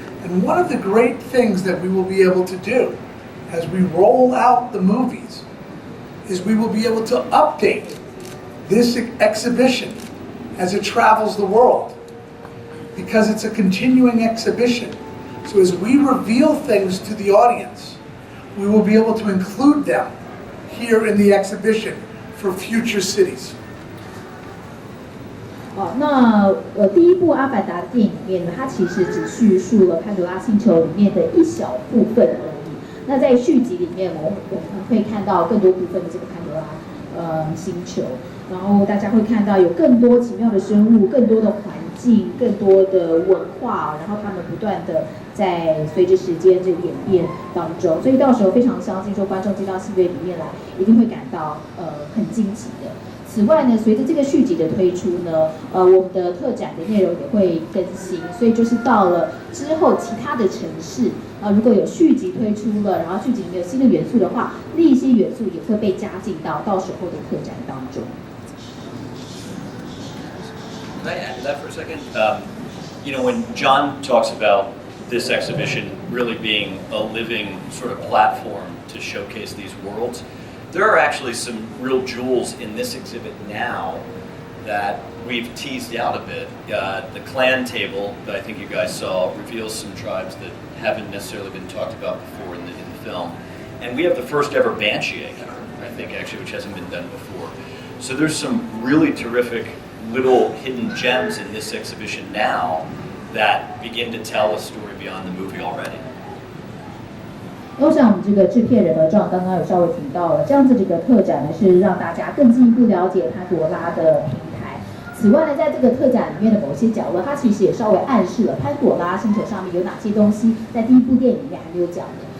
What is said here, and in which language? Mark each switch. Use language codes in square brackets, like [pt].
[en] And one of the great things that we will be able to do as we roll out the movies is we will be able to update this exhibition as it travels the world, because it's a continuing exhibition. So as we reveal things to the audience, we will be able to include them here in the exhibition for future cities. [zh] 那第一部《阿凡达》的电影里面呢，它其实只叙述了潘多拉星球里面的一小部分而已。那在续集里面，我们会看到更多部分的这个潘多拉星球，然后大家会看到有更多奇妙的生物、更多的环境、更多的文化，然后他们不断的在随着时间这个演变当中，所以到时候非常相信说观众进到戏院里面来，一定会感到很惊奇的。此外呢，随着这个续集的推出呢，我们的特展的内容也会更新，所以就是到了之后其他的城市，如果有续集推出了，然后续集里面有新的元素的话，那一些元素也会被加进到时候的特展当中。 [en] Can I add to that for a second? When John talks about this exhibition really being a living sort of platform to showcase these worlds, there are actually some real jewels in this exhibit now that we've teased out a bit. The clan table that I think you guys saw reveals some tribes that haven't necessarily been talked about before in the film. And we have the first ever Banshee egg, I think, actually, which hasn't been done before. So there's some really terrific little hidden gems in this exhibition now that begin to tell a story beyond the movie already. [zh] 我想我们这个制片人呢John刚刚有稍微提到了，这样子这个特展呢是让大家更进一步了解潘多拉的平台。此外呢，在这个特展里面的某些角落，它其实也稍微暗示了潘多拉星球上面有哪些东西，在第一部电影里面还没有讲的。